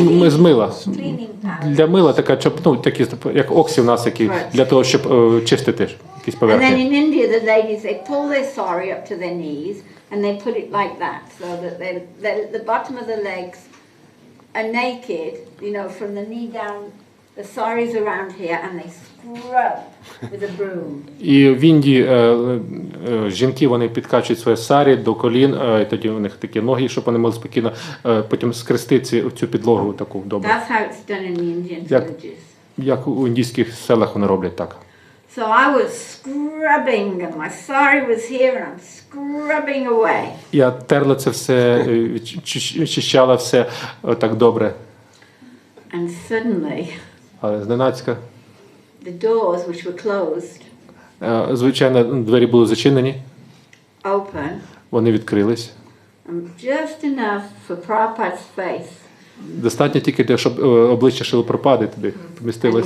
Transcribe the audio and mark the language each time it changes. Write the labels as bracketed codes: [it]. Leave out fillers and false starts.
[uk] З мила. Для мила така, ну, такі, як оксі в нас, які, для того, щоб чистити якісь [en] And then [uk] поверхні. [en] in India, the ladies, they pull their sari up to their knees and they put it like that, so that the bottom of the legs are naked, you know, from the knee down. The sari's around here and they scrub with a broom. [uk] І в Індії жінки, вони підкачують своє сарі до колін, і тоді у них такі ноги, щоб вони могли спокійно потім скрести цю підлогу таку добре. [en] That's how it's done in the Indian villages. [uk] Як у індійських селах вони роблять так. [en] So I was scrubbing and my sari was here and I'm scrubbing away. [uk] Я терла це все, очищала все так добре. [en] And suddenly, [uk] Але зненацька, [en] the doors, which were closed, [uk] звичайно, двері були зачинені, [en] open, [uk] вони відкрились. [en] and just enough for Prabhupada's face. [uk] Достатньо тільки, щоб обличчя Шилопропади туди помістилось.